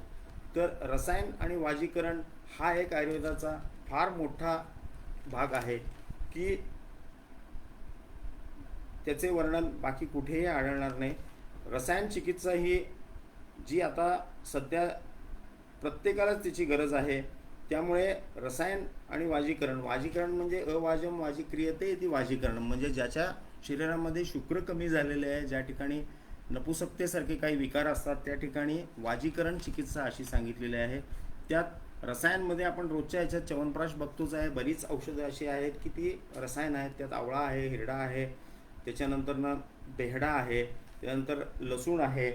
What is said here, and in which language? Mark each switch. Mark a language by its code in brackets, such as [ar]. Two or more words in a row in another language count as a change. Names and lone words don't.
[mr] तर रसायन आणि वाजीकरण हा एक आयुर्वेदाचा फार मोठा भाग आहे की त्याचे वर्णन बाकी कुठेही आढळणार नाही. रसायन चिकित्सा ही जी आता सध्या प्रत्येकालाच त्याची गरज आहे. त्यामुळे रसायन आणि वाजीकरण म्हणजे [sa] अवाजम वाजी क्रियते [mr] ती वाजीकरण म्हणजे ज्याच्या शरीरामध्ये शुक्र कमी झालेले आहे, ज्या ठिकाणी नपुसकतेसारखे काही विकार असतात त्या ठिकाणी वाजीकरण चिकित्सा अशी सांगितलेली आहे. त्यात रसायनमध्ये आपण रोजच्या ह्याच्यात च्यवनप्राश बघतोच आहे. बरीच औषधं अशी आहेत की ती रसायन आहेत. त्यात आवळा आहे, हिरडा आहे, त्याच्यानंतरनं बेहडा आहे, त्यानंतर लसूण आहे.